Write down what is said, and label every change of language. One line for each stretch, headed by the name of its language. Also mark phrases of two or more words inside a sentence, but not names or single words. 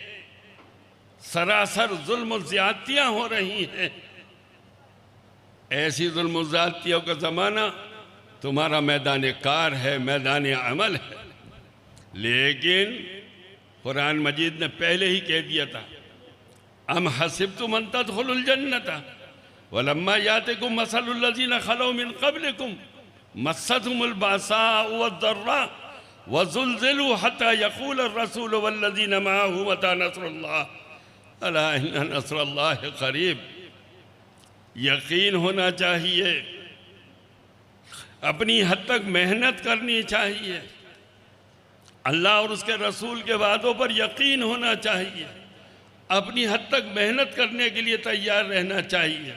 Hindi: सरासर जुल्म और ज़्यादतियाँ हो रही हैं। ऐसी जुल्म और ज़्यादतियों का ज़माना तुम्हारा मैदान कार है, मैदान अमल है। लेकिन कुरान मजीद ने पहले ही कह दिया था,
Arabic: أم حسبتم أن تدخلوا الجنة ولما يأتكم مثل الذين خلوا من قبلكم مستهم البأساء والضراء وزلزلوا حتى يقول الرسول والذين معه متى نصر الله ألا إن نصر الله قريب.
Hindi: यकीन होना चाहिए, अपनी हद तक मेहनत करनी चाहिए, अल्लाह और उसके रसूल के वादों पर यकीन होना चाहिए, अपनी हद तक मेहनत करने के लिए तैयार रहना चाहिए।